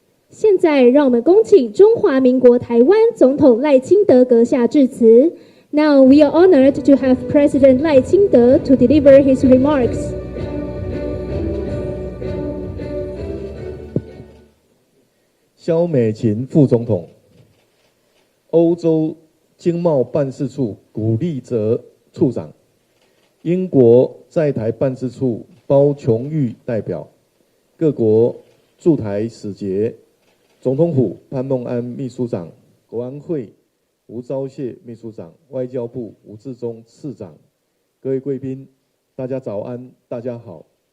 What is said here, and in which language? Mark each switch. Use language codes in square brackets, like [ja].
[zh] 现在让我们恭请中华民国台湾总统赖清德阁下致辞。 [en] Now we are honored to have President 赖清德 to deliver his remarks. [zh] 萧美琴副总统，欧洲经贸办事处古立泽处长，英国在台办事处包琼玉代表，各国驻台使节，总统府潘孟安秘书长，国安会吴钊燮秘书长，外交部吴志忠次长，各位贵宾，大家早安，大家好。